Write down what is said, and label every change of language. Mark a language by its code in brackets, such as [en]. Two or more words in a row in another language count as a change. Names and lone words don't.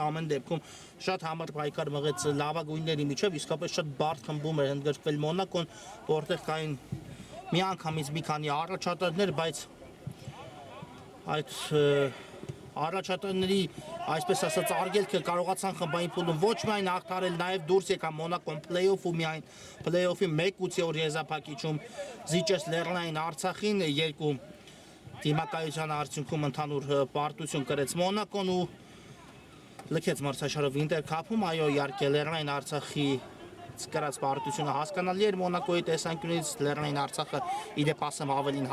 [hy] ամեն դեպքում շատ համառ պայքար մղեց լավագույնների միջև իսկապես շատ բարդ խմբում էր ընդգրկվել Մոնակոն որտեղ կային միանգամից մի քանի առաջատարներ բայց այդ առաջատարների այսպես ասած արգելքը կարողացան խմբային փուլում ոչ միայն հաղթարել նաև դուրս եկա Մոնակոն play-off-ում միայն play-off-ի 1-8 եզրափակիչում զիջեց Լեռնային Արցախին երկու դիմակայության արդյունքում ընդհանուր պարտություն կրեց Մոնակոն ու լքեց մրցաշարը Winter Cup-ում այո իհարկե Լեռնային Արցախի կրած պարտությունը հասկանալի էր Մոնակոյի տեսանկյունից Լեռնային Արցախը իդեպ ասեմ ավելին